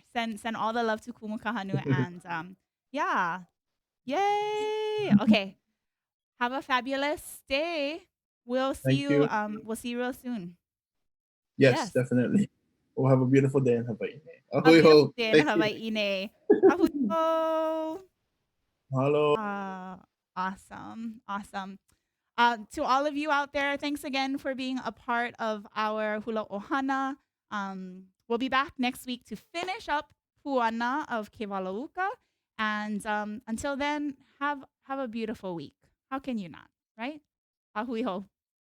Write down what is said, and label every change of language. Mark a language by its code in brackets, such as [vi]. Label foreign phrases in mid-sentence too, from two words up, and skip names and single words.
[en] Send all the love to Kumu Kahanu and yeah. Yay. Okay. Have a fabulous day. Thank you. We'll see you real soon. Yes, Yes. definitely. We'll have a beautiful day in Hawaii. A beautiful Ahui day in Thank you. Hawaiʻi. [haw] Ahui ho. [en] Mahalo. Awesome. Awesome. To all of you out there, thanks again for being a part of our [haw] hula ohana. [en] We'll be back next week to finish up Puana of Kewalo Uka. And until then, have a beautiful week. How can you not, right? [haw] Ahui ho.